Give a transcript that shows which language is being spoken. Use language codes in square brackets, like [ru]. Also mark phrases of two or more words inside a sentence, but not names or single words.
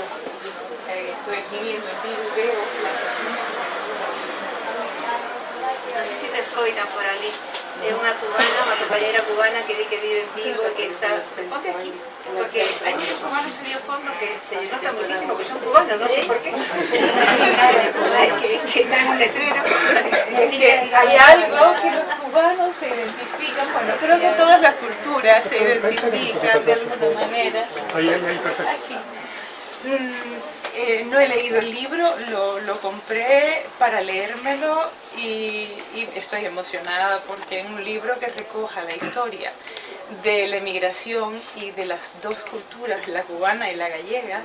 [es] Estoy viviendo en Vigo y veo la presencia de Cuba. [gl] Non sei se te escoitan por ali. É unha cubana, unha compañera cubana que di que vive en Vigo e que está... Ponte aquí, porque hai muchos cubanos ali ao fondo que se lle nota muchísimo que son cubanos, non sei por qué. Non sei, [es] que está en un letrero. Es que hay algo que los cubanos se identifican, bueno, creo que todas las culturas se identifican de alguna manera. Ahí, perfecto. Aquí. No he leído el libro, lo compré para leérmelo y estoy emocionada porque es un libro que recoja la historia de la emigración y de las dos culturas, la cubana y la gallega.